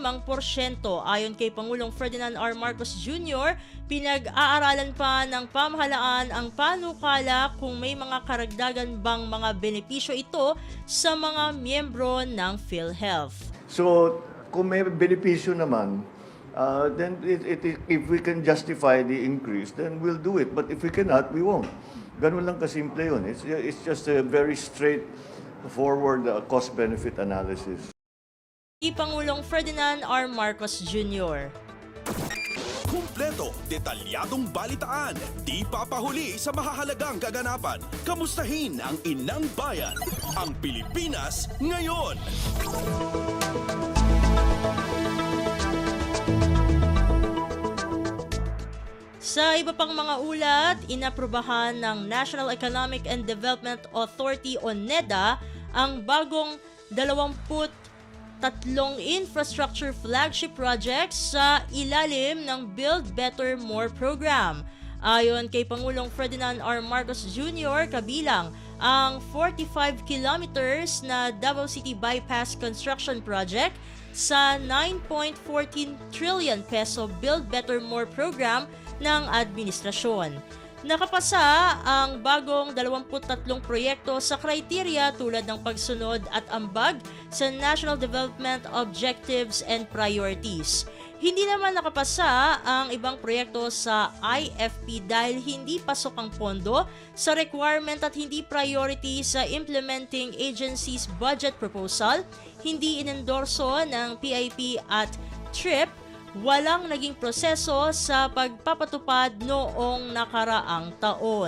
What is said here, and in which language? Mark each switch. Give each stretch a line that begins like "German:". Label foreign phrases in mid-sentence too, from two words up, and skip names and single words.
Filipino: Ayon kay Pangulong Ferdinand R. Marcos Jr., pinag-aaralan pa ng pamahalaan ang panukala kung may mga karagdagan bang mga benepisyo ito sa mga miyembro ng PhilHealth. So, kung may benepisyo naman,
English: then if we can justify the increase, then we'll do it. But if we cannot, we won't.
Filipino: Ganun lang kasimple yun.
English: It's just a very straightforward cost-benefit analysis.
Filipino: Pangulong Ferdinand R. Marcos Jr. Kumpleto, detalyadong balitaan, di papahuli sa mahahalagang kaganapan. Kamustahin ang inang bayan, ang Pilipinas Ngayon. Sa iba pang mga ulat, inaprubahan ng National Economic and Development Authority o NEDA ang bagong 23 infrastructure flagship projects sa ilalim ng Build Better More program. Ayon kay Pangulong Ferdinand R. Marcos Jr., kabilang ang 45 kilometers na Davao City Bypass Construction Project sa 9.14 trillion peso Build Better More program ng administrasyon. Nakapasa ang bagong 23 proyekto sa kriteria tulad ng pagsunod at ambag sa National Development Objectives and Priorities. Hindi naman nakapasa ang ibang proyekto sa IFP dahil hindi pasok ang pondo sa requirement at hindi priority sa
English: implementing agency's budget proposal,
Filipino: hindi inendorso ng PIP at TRIP, walang naging proseso sa pagpapatupad noong nakaraang taon.